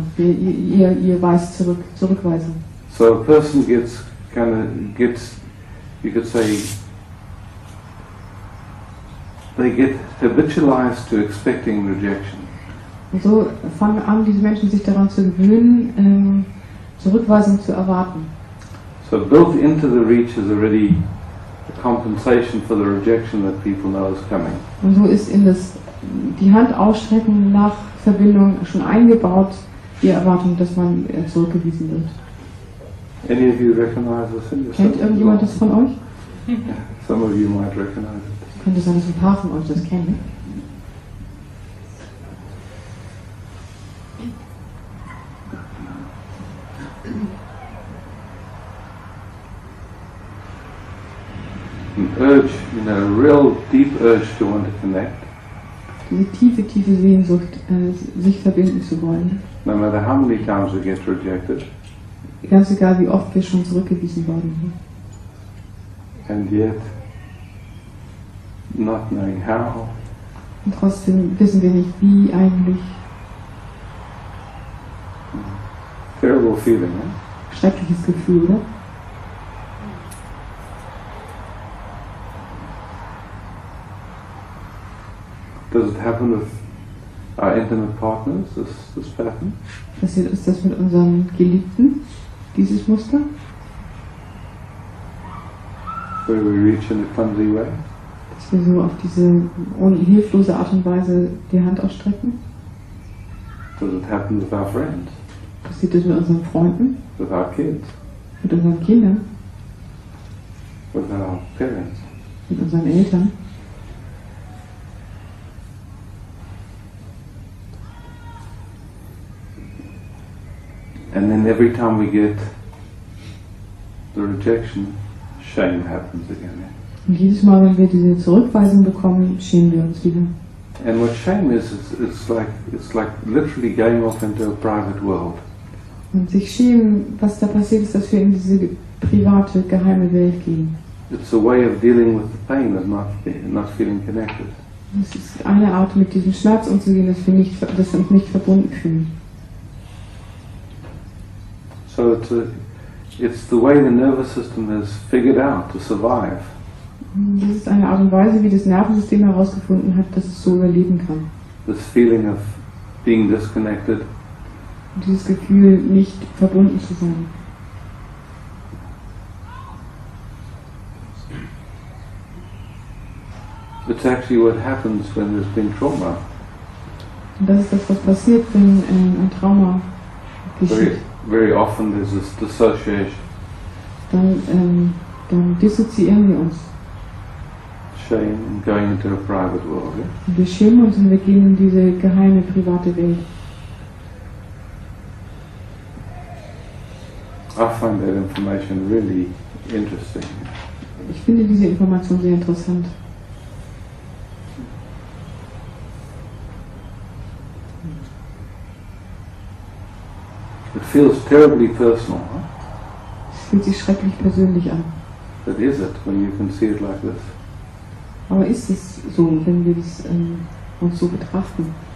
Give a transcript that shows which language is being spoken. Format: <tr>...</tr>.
<de>Ja, ihr weist zurückweisen.</de> <en>So a person gets, you could say, they get habitualized to expecting rejection.</en> <de>Und so fangen an, diese Menschen sich daran zu gewöhnen, Zurückweisung zu erwarten.</de> <en>So built into the reach is already a compensation for the rejection that people know is coming.</en> <de>Und so ist in die Hand ausstrecken nach Verbindung schon eingebaut, die Erwartung, dass man zurückgewiesen wird.</de> <en>Any of you recognize this in yourself?</en> <de>Kennt irgendjemand das von euch?</de> <en>Some of you might recognize it.</en> <de>Könnte sein, dass ein paar von euch das kennen.</de> <en>An urge, a real deep urge to want to connect.</en> <de>Diese tiefe Sehnsucht, sich verbinden zu wollen.</de> <en>No matter how many times we get rejected.</en> <de>Ganz egal, wie oft wir schon zurückgewiesen worden sind.</de> <en>and yet not knowing how.</en> <de>Und trotzdem wissen wir nicht, wie eigentlich.</de> <en>Terrible feeling, eh?</en> <de>Schreckliches Gefühl, oder?</de> <en>Does it happen with our intimate partners, this pattern?</en> <de>Passiert ist das mit unseren Geliebten, dieses Muster?</de> <en>Where we reach in a clumsy way?</en> <de>Dass wir so auf diese hilflose Art und Weise die Hand ausstrecken?</de> <en>Does it happen with our friends?</en> <de>Passiert das mit unseren Freunden?</de> <en>With our kids?</en> <de>Mit unseren Kindern?</de> <en>With our parents?</en> <de>Mit unseren Eltern?</de> <en>And then every time we get the rejection, shame happens again.</en> <de>Und jedes Mal, wenn wir diese Zurückweisung bekommen, schämen wir uns wieder.</de> <en>And what shame is, it's like literally going off into a private world.</en> <de>Und sich schämen, was da passiert ist, dass wir in diese private, geheime Welt gehen.</de> <en>It's a way of dealing with the pain of not feeling connected.</en> <de>Das ist eine Art, mit diesem Schmerz umzugehen, dass wir uns nicht verbunden fühlen.</de> <en>So it's the way the nervous system has figured out to survive.</en> <de>Das ist eine Art und Weise, wie das Nervensystem herausgefunden hat, dass es so überleben kann.</de> <en>This feeling of being disconnected.</en> <de>Und dieses Gefühl, nicht verbunden zu sein.</de> <en>It's actually what happens when there's been trauma.</en> <de>Und das ist das, was passiert, wenn ein Trauma geschieht.</de> <en>Very often there's this dissociation.</en> <de>Dann dissoziieren wir uns.</de> <en>Shame and going into a private world. Yeah?</en> <de>Wir schämen uns und wir gehen in diese geheime, private Welt.</de> <en>I find that information really interesting.</en> <de>Ich finde diese Information sehr interessant.</de> <en>It feels terribly personal. Huh?</en> <de>Es fühlt sich schrecklich persönlich an.</de> <en>But is it when you can see it like this?</en> <de>Aber ist es so, wenn wir das, uns so betrachten?</de>